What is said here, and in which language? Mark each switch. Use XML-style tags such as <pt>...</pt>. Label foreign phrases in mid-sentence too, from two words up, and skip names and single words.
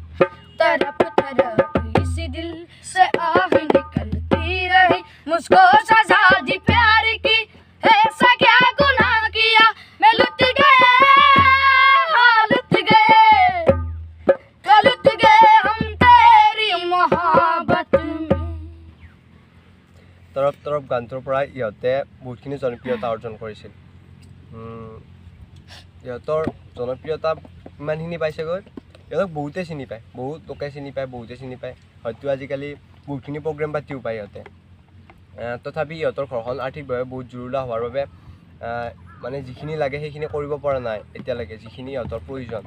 <hi>तरफ इसी दिल से आह निकलती रही, मुझको सजा दी प्यार की, ऐसा क्या गुनाह किया मैं लुट गए हम तेरी मोहब्बत में।</hi> <as>तरफ गानটোৰ পৰা ইহঁতে বহুতখিনি জনপ্ৰিয়তা অৰ্জন কৰিছিল। ইহঁতৰ জনপ্ৰিয়তা ইমানখিনি পাইছেগৈ, ইহঁতক বহুতে চিনি পায়, বহুত লোকে চিনি পায়, বহুতে চিনি পায়। হয়তো আজিকালি বহুতখিনি প্ৰগ্ৰেম পাতিও পায় ইহঁতে। তথাপি ইহঁতৰ ঘৰখন আৰ্থিকভাৱে বহুত জুৰুলা হোৱাৰ বাবে মানে যিখিনি লাগে সেইখিনি কৰিব পৰা নাই এতিয়ালৈকে, যিখিনি ইহঁতৰ প্ৰয়োজন।</as>